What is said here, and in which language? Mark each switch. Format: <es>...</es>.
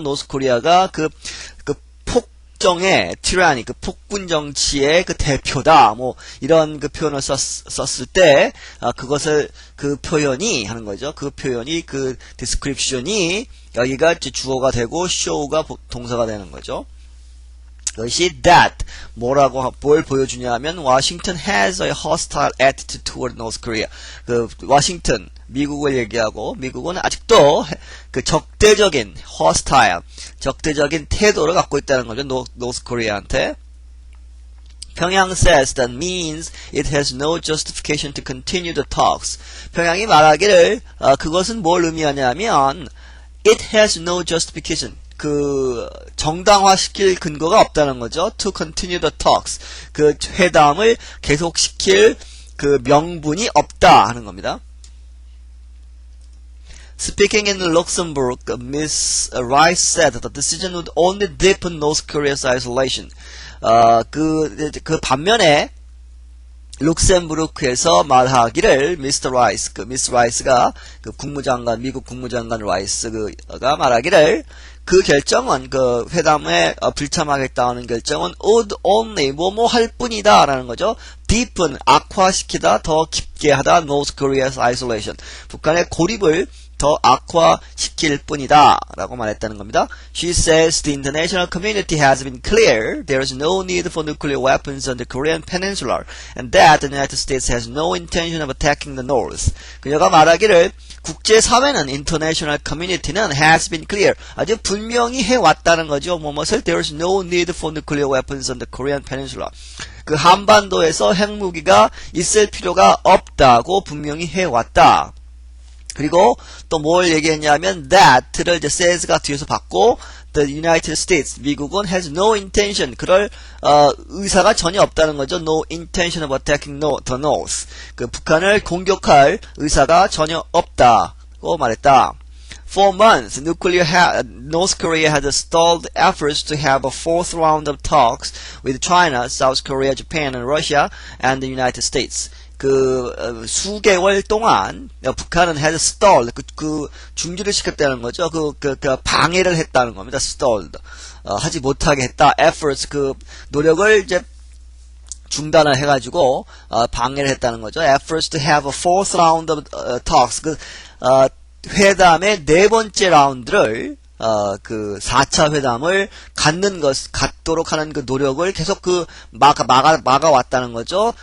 <ko>노스코리아가 그 폭정의 티라니, 그 폭군 정치의 그 대표다. 뭐 이런 그 표현을 썼을 때 그것을 그 표현이 하는 거죠. 그 표현이 그 디스크립션이 여기가 주어가 되고 show가 동사가 되는 거죠.</ko> <en>그것이 that</en> <ko>뭘 보여주냐면</ko> <en>Washington has a hostile attitude toward North Korea.</en> <ko>그 워싱턴 미국을 얘기하고 미국은 아직도 그 적대적인 hostile 적대적인 태도를 갖고 있다는 거죠.</ko> <en>North Korea한테. 평양 says that means it has no justification to continue the talks.</en> <ko>평양이 말하기를 그것은 뭘 의미하냐면</ko> <en>it has no justification.</en> <ko>그 정당화시킬 근거가 없다는 거죠.</ko> <en>To continue the talks.</en> <ko>그 회담을 계속시킬 그 명분이 없다 하는 겁니다.</ko> <en>Speaking in Luxembourg, Ms. Rice said the decision would only deepen North Korea's isolation.</en> <ko>그 반면에 룩셈부르크에서 말하기를 미스터 라이스, 미스 라이스가 국무장관, 미국 국무장관 라이스가 말하기를 그 결정은 그 회담에 불참하겠다는 결정은 would only 뭐뭐 할 뿐이다라는 거죠. deepen 악화시키다, 더 깊게 하다</ko> <en>North Korea's isolation.</en> <ko>북한의 고립을 더 악화시킬 뿐이다 라고 말했다는 겁니다.</ko> <en>She says the international community has been clear there is no need for nuclear weapons on the Korean peninsula and that the United States has no intention of attacking the North.</en> <ko>그녀가 말하기를 국제사회는 international community는</ko> <en>has been clear</en> <ko>아주 분명히 해왔다는 거죠.</ko> <en>뭐뭇을 there is no need for nuclear weapons on the Korean peninsula.</en> <ko>그 한반도에서 핵무기가 있을 필요가 없다고 분명히 해왔다. 그리고 또 뭘 얘기했냐면 that를 이제 says가 뒤에서 받고 the United States 미국은</ko> <en>has no intention</en> <ko>그럴 의사가 전혀 없다는 거죠.</ko> <en>No intention of attacking the North.</en> <ko>그 북한을 공격할 의사가 전혀 없다고 말했다.</ko> <en>For months, North Korea has stalled efforts to have a fourth round of talks with China, South Korea, Japan, and Russia, and the United States.</en> <ko>수개월 동안 북한은 has stalled 중지를 시켰다는 거죠. 방해를 했다는 겁니다. stalled 하지 못하게 했다. efforts 노력을 이제 중단을 해가지고 방해를 했다는 거죠.</ko> <en>efforts to have a fourth round of talks</en> <ko>회담의 네 번째 라운드를 4차 회담을 갖도록 하는 그 노력을 계속 막아왔다는 거죠.</ko>